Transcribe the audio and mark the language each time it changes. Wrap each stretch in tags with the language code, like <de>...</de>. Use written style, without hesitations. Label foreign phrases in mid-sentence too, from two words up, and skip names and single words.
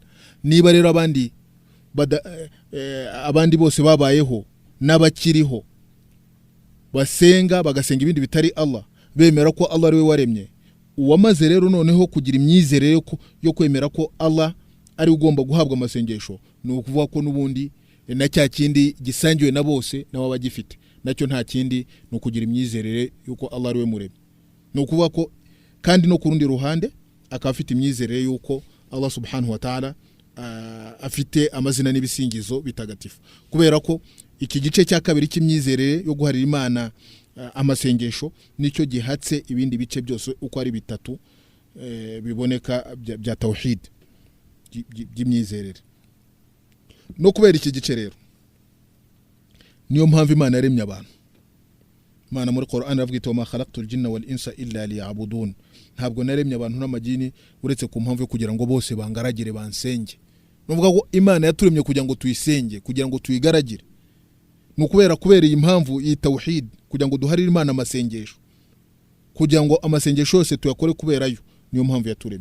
<rw>Niba rero abandi bose babayeho n'abakiriho basenga bagasenga ibindi bitari Allah, bemera ko Allah ari we waremye, uwamaze rero noneho kugira imyizerere yo kwemera ko Allah ari ugomba guhabwa amasengesho, ni ukuvuga ko n'ubundi na cya kindi gisangiwe na bose nawe abagifite, nacyo nta kindi ni ukugira imyizerere yuko Allah ari we muremyi. Ni ukuvuga ko kandi no ku rundi ruhande akaba afite imyizerere yuko</rw> <ar>الله سبحانه وتعالى</ar> <rw>afite amazina n'ibisingizo bitagatifu, kubera ko iki gice cya kabiri cy'imyizerere yo guharira Imana amasengesho nicyo gihatse ibindi bice byose uko ari bitatu biboneka bya tawhid by'imyizerere. No kubera iki gice rero niyo mpamvu Imana yaremye abantu. Imana muri Qur'an avuga iti</rw> <ar>وما خلقت الجن والإنس إلا ليعبدون,</ar> <rw>ntabwo naremye abantu n'amajini uretse ku mpamvu yo kugira ngo bose bangaragire bansenge. Nuvuga ko Imana yaturemye kugira ngo tuyisenge, kugira ngo tuyigaragire. Kubera iyi mpamvu iyi tawhid, kugira ngo duharire Imana amasengesho, kugira ngo amasengesho yose tuyakore kubera yo, niyo mpamvu yaturemye.</rw>